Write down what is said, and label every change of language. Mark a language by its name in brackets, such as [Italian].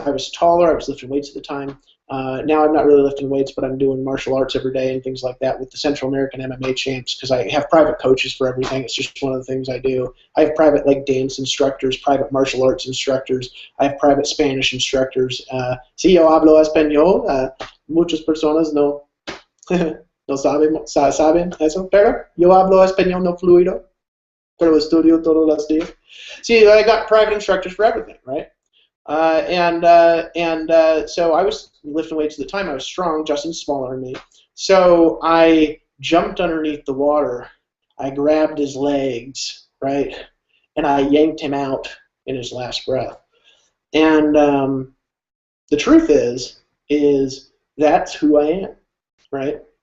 [English] I was taller. I was lifting weights at the time. Now I'm not really lifting weights, but I'm doing martial arts every day and things like that with the Central American MMA champs, because I have private coaches for everything. It's just one of the things I do. I have private dance instructors, private martial arts instructors. I have private Spanish instructors. [Spanish] Si yo hablo español, muchas personas no no saben eso, pero yo hablo español no fluido, pero estudio todos los días. [English] See, I got private instructors for everything, right? So I was lifting weights at the time. I was strong. Justin's smaller than me. So I jumped underneath the water. I grabbed his legs, right, and I yanked him out in his last breath. And the truth is that's who I am, right?